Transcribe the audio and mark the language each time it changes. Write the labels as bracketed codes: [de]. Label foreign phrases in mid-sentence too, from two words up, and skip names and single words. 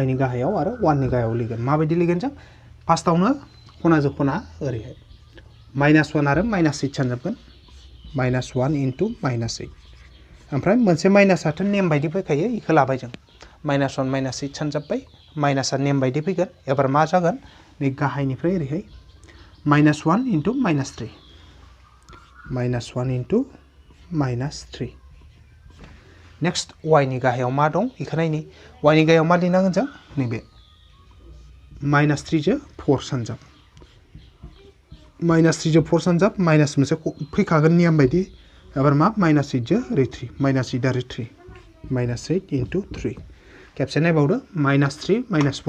[brx] नि गाहायाव आरो 1 नि गाहायाव लिरगोन माबायदि लिरगोन जों फार्स्टआवनो खनाजों खना ओरैहाय -1 आरो -8 सानजाबगोन -1 into -8 ओमफ्राय मोनसे माइनासआथ' नेम बायदि फैखायो इखौ लाबाय जों -1 -8 सानजाबबाय माइनासआ नेम बायदि फैगोन एबार मा जागोन नै गाहायनिफ्राय ओरैहाय -1 into -3 -1 into -3 नेक्स्ट y नि गाहायाव मा दं इखौ नायनि y नि गाहायाव मा लिरनांगोन जों नैबे -3 जो 4 सानजाब -3 जो 4 सानजाब माइनास मोनसे फैखागोन नियम बायदि एबार मा -8 जो ओरै 3 -8 आरो 3 -8 into 3 खेबसे नायबावदो -3 -4